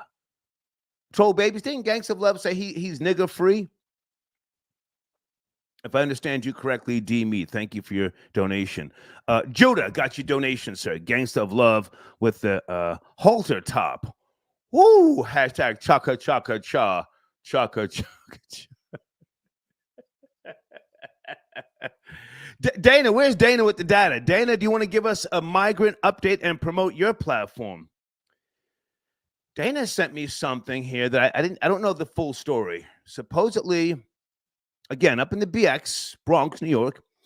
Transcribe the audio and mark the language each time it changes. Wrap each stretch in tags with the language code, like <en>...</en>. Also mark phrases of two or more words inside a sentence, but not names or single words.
<en>Troll Babies, didn't Gangsta of Love say he's nigga free? If I understand you correctly, D-Meat, thank you for your donation. Judah got your donation, sir. Gangsta of Love with the halter top. Woo! Hashtag chaka chaka cha. Chaka chaka cha. Dana, where's Dana with the data? Dana, do you want to give us a migrant update and promote your platform? Dana sent me something here that I don't know the full story. Supposedly, again, up in the BX, Bronx, New York.</en>